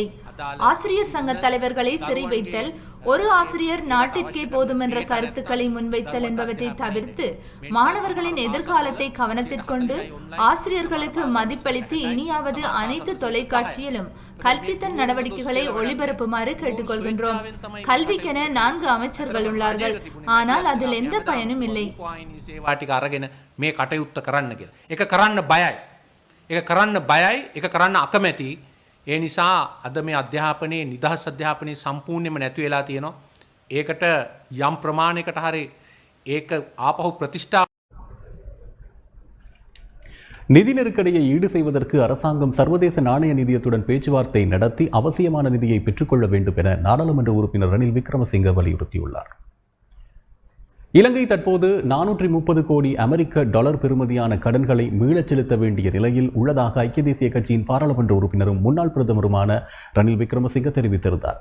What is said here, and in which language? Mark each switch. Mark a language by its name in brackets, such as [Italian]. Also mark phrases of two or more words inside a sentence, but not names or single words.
[Tamil] ஆசிரியர் சங்க தலைவர்களை சிறை வைத்தல், ஒரு ஆசிரியர் நாட்டிற்கே போதும் என்ற கருத்துக்களை முன்வைத்தல் என்பவற்றை தவிர்த்து மாணவர்களின் எதிர்காலத்தை கவனத்திற்கொண்டு ஆசிரியர்களுக்கு மதிப்பளித்து இனியாவது அனைத்து தொலைக்காட்சியிலும் கல்பித்தல் நடவடிக்கைகளை ஒளிபரப்புமாறு கேட்டுக்கொள்கின்றோம். கல்விக்கென 4 அமைச்சர்கள் உள்ளார்கள். ஆனால் அதில் எந்த பயனும் இல்லை. [Sinhala] මේ කටයුත්ත කරන්න කියලා. ඒක කරන්න බයයි. ඒක කරන්න බයයි, ඒක කරන්න අකමැති. ඒ නිසා අද මේ අධ්‍යාපනයේ නිදහස් අධ්‍යාපනයේ සම්පූර්ණයෙන්ම නැති වෙලා තියෙනවා. ඒකට යම් ප්‍රමාණයකට හරි ඒක ආපහු ප්‍රතිෂ්ඨා. [Tamil] நிதி நெருக்கடியை ஈடு செய்வதற்கு அரசாங்கம் சர்வதேச நாணய நிதியத்துடன் பேச்சுவார்த்தை நடத்தி அவசியமான நிதியை பெற்றுக்கொள்ள வேண்டும் என நாடாளுமன்ற உறுப்பினர் ரணில் விக்ரமசிங்க வலியுறுத்தியுள்ளார். இலங்கை தற்போது 430 கோடி அமெரிக்க டாலர் பெறுமதியான கடன்களை மீளச் செலுத்த வேண்டிய நிலையில் உள்ளதாக ஐக்கிய தேசிய கட்சியின் பாராளுமன்ற உறுப்பினரும் முன்னாள் பிரதமருமான ரணில் விக்ரமசிங்க தெரிவித்திருந்தார்.